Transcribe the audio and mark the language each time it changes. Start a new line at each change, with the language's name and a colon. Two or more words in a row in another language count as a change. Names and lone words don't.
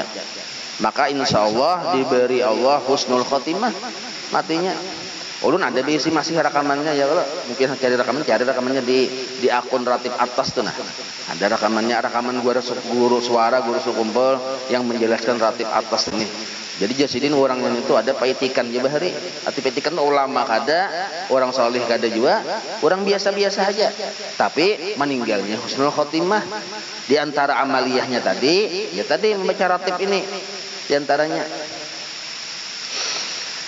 Banjar: Maka
Arabic: إن شاء الله
Banjar: diberi Allah
Arabic: حسن الخاتمة
Banjar: matinya. Ulun ada bisi masih rekamannya ya, kalau mungkin cari rekamannya di akun Ratib Atas tuh nah. Ada rekaman guru suara guru sekumpul yang menjelaskan Ratib Atas ini. Jadi Jasidin orang yang itu ada paitikan ya Bahari. Arti paitikan ulama kada, orang soleh kada juga, orang biasa-biasa aja. Tapi meninggalnya
Arabic: حسن الخاتمة.
Banjar: Di antara amaliyahnya tadi, ya tadi membaca ratib ini di antaranya.